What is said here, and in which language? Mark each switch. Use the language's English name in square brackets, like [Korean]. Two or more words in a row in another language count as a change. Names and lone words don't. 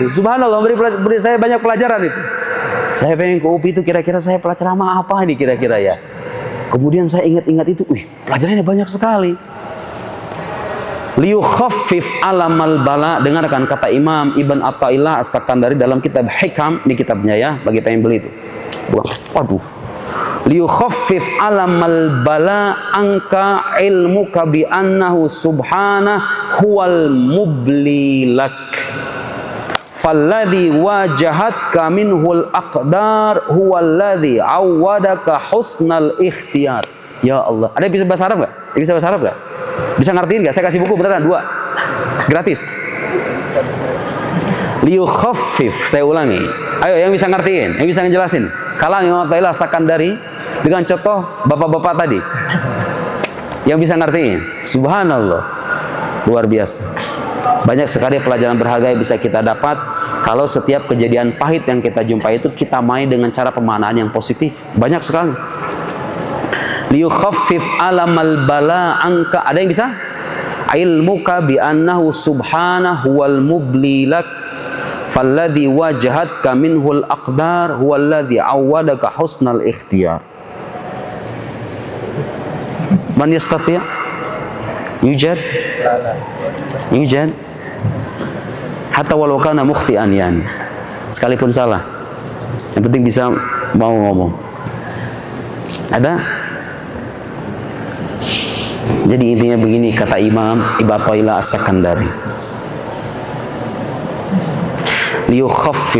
[Indonesian] Subhanallah, beri saya banyak pelajaran itu. Saya pengen ke UPI itu, kira-kira saya ceramah apa nih kira-kira ya. Kemudian saya ingat-ingat itu, pelajarannya banyak sekali. [Arabic] ليخفف ألم البلاء. [Indonesian] Dengarkan kata Imam Ibn Athaillah As-Sakandari dalam kitab Hikam, ini kitabnya ya, bagi pengen beli itu. Waduh. [Arabic] ليخفف ألم البلاء عنك علمك بأنه سبحانه هو المبلي لك. فالذي واجهتك منه الأقدار هو الذي عودك حسن الاختيار. يا الله. [Indonesian] Ada yang bisa bahasa Arab nggak? Bisa bahasa Arab nggak? Bisa ngertiin nggak? Saya kasih buku beneran 2 gratis. Liyukhaffif, saya ulangi. Ayo yang bisa ngertiin, yang bisa ngejelasin. Kalam Imam Athaillah Sakandari dengan contoh bapak-bapak tadi. Yang bisa ngertiin. Subhanallah. Luar biasa. Banyak sekali pelajaran berharga yang bisa kita dapat kalau setiap kejadian pahit yang kita jumpai itu kita main dengan cara pemaknaan yang positif. Banyak sekali. [Arabic] ليخفف ألم البلاء عنك. [Indonesian] Ada yang bisa? [Arabic] علمك بأنه سبحانه والمبلي لك فالذي واجهتك منه الأقدار هو الذي عودك حسن الاختيار. من يستطيع'? يوجد؟ يوجد? حتى ولو كان مخطئا يعني. [Indonesian] Sekalipun salah, yang penting bisa mau ngomong. Ada? Jadi intinya begini kata Imam Ibn Athaillah As-Sakandari. liyukhaffif.